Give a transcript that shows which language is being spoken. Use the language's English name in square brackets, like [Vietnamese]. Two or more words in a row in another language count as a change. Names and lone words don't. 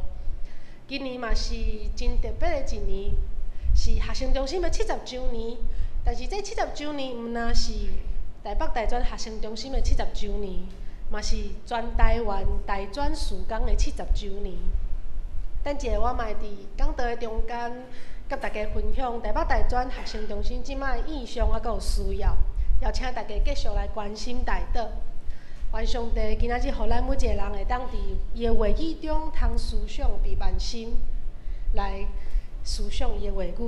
[Min Nan Chinese] 今年嘛是真特别的一年，是学生中心的70周年。但是这70周年毋但是台北大专学生中心的70周年，嘛是全台湾大专事工的70周年。等一下，我嘛会伫讲道的中间，甲大家分享台北大专学生中心即摆意向啊，阁有需要，邀请大家继续来关心带导。愿上帝今仔日，互咱每一个人会当伫伊的话语中，通思想被万心，来思想伊的话语。